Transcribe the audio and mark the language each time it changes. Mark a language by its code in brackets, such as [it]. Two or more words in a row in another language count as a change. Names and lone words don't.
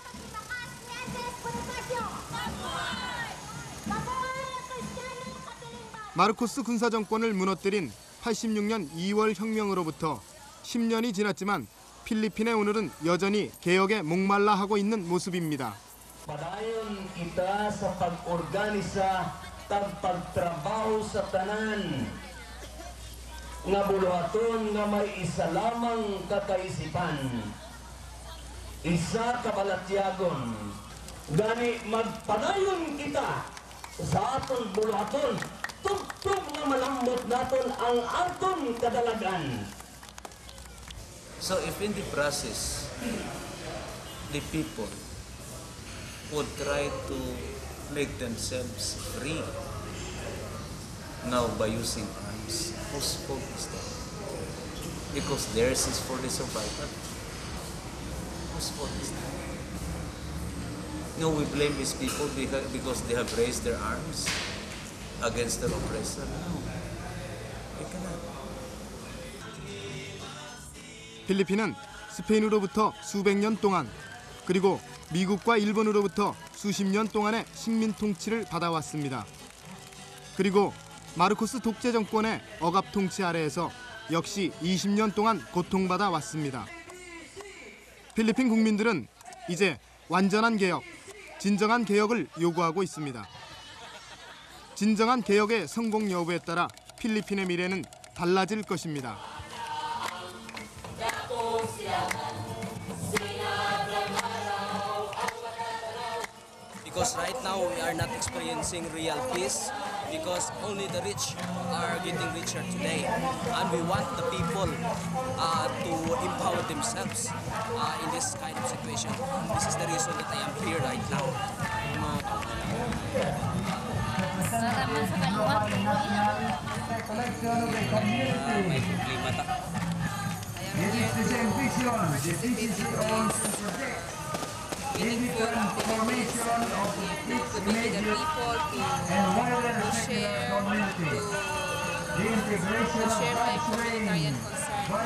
[ko] 마르코스 군사정권을 무너뜨린 86년 2월 혁명으로부터 10년이 지났지만 필리핀의 오늘은 여전히 개혁에 목말라 하고 있는 모습입니다. [hil] Padayon kita sa pag-organisa tag pagtrabaho sa tanan nga buluhaton nga may isa lamang kakaisipan, isa kabalatyagon. Gani magpadayon kita sa aton buluhaton tugtog nga malambot naton ang aton kadalagan. [en] So if in the process, the people would try to make themselves free now by using arms, whose fault is that? Because theirs is for the survival. Whose fault is that? No, we blame these people because they have raised their arms against their oppressor. No, we cannot. [ko] 필리핀은 스페인으로부터 수백 년 동안 그리고 미국과 일본으로부터 수십 년 동안의 식민 통치를 받아왔습니다. 그리고 마르코스 독재 정권의 억압 통치 아래에서 역시 20년 동안 고통받아 왔습니다. 필리핀 국민들은 이제 완전한 개혁, 진정한 개혁을 요구하고 있습니다. 진정한 개혁의 성공 여부에 따라 필리핀의 미래는 달라질 것입니다. [en] Because right now we are not experiencing real peace because only the rich are getting richer today. And we want the people to empower themselves in this kind of situation. This is the reason that I am here right now. [hil] May problema ta. [en] Giving for information of the people to share my humanitarian concern.